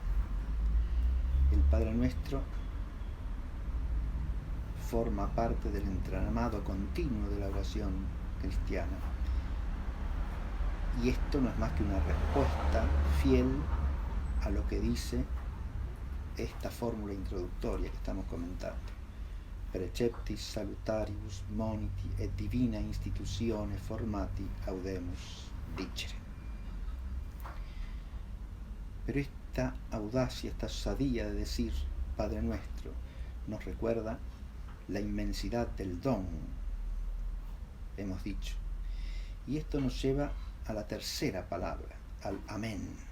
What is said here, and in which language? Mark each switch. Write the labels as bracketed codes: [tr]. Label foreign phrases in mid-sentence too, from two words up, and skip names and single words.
[es] El Padre Nuestro forma parte del entramado continuo de la oración cristiana, y esto no es más que una respuesta fiel a lo que dice esta fórmula introductoria que estamos comentando: [la] preceptis salutarius moniti et divina institutione formati audemus dicere. [es] Pero esta audacia, esta osadía de decir Padre Nuestro nos recuerda la inmensidad del don, hemos dicho, y esto nos lleva a la tercera palabra, al amén.